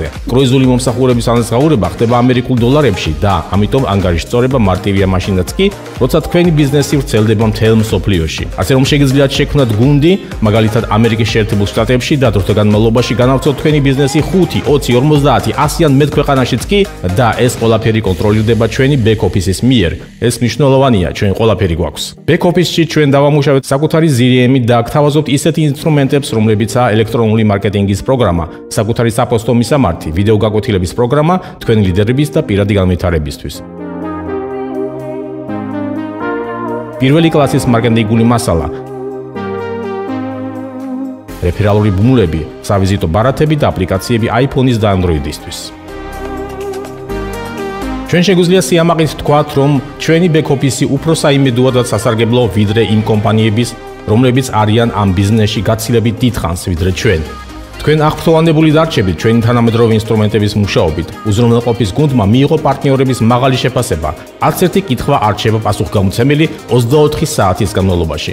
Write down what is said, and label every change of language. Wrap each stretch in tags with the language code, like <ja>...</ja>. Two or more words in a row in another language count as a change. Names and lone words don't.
<ka>კრუიზული მომსახურების ანაზღაურება ხდება ამერიკულ დოლარებში და ამიტომ ანგარიშის სწორება მარტივია მაშინაც კი, როცა თქვენი ბიზნესი ვრცელდება მთელ მსოფლიოში. ასე რომ შეგიძლიათ შექმნათ მაგალითად ამერიკის შეერთებულ შტატებში და დროთა განმავლობაში განავრცელოთ თქვენი ბიზნესი 5, 20, 50, 100 ან მეტ ქვეყანაშიც კი და ეს ყველაფერი კონტროლირდება ჩვენი</ka> <en>back office-</en> <ka>ის მიერ. ეს მნიშვნელოვანია, ჩვენ ყველაფერი გვაქვს.</ka> <en>back office-</en> <ka>ში ჩვენ დავამუშავეთ საკუთარი ZRM-ი და გთავაზობთ ისეთი ინსტრუმენტებს, რომლებიცაა ელექტრონული მარკეტინგის პროგრამა, საკუთარი საპოსტო მისამართი, ვიდეო გაკვეთილების პროგრამა თქვენი ლიდერების და პირადი განვითარებისთვის. პირველი კლასის მარკეტინგული მასალა, რეფერალური ბმულები, სავიზიტო ბარათები და აპლიკაციები iPhone-ის და Android-ისთვის. ჩვენ შეგვიძლია სიამაყით ვთქვათ, რომ ჩვენი</ka> <en>back office-</en> <ka>ი უფრო საიმედოა და სასარგებლო ვიდრე იმ კომპანიების, რომლებიც არიან ამ ბიზნესში გაცილებით დიდხანს ვიდრე ჩვენ. თქვენ აღფრთოვანებული დარჩებით ჩვენი თანამედროვე ინსტრუმენტების მუშაობით. უზრუნველყოფის გუნდმა მიიღო პარტნიორების მაღალი შეფასება. არც ერთი კითხვა არ რჩება პასუხგამოცემელი 24 საათის განმავლობაში.</ka>